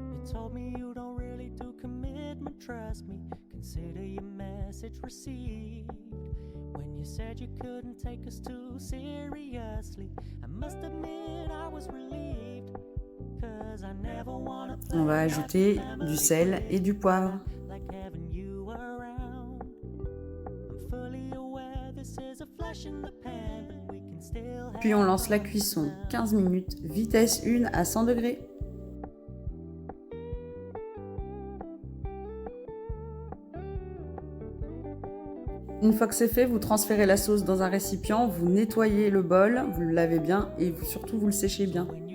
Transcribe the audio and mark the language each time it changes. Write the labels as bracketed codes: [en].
[en] Told me you don't really do commitment, trust me, consider your message received. When you said you couldn't take us too seriously, I must admit I was relieved, cause I never wanna play. [fr] On va ajouter du sel et du poivre. [en] Like having you around. I'm fully aware this is a flash in the pan, but we can still have. [fr] Puis on lance la cuisson 15 minutes, vitesse 1 à 100 degrés. Une fois que c'est fait, vous transférez la sauce dans un récipient, vous nettoyez le bol, vous le lavez bien et surtout vous le séchez bien.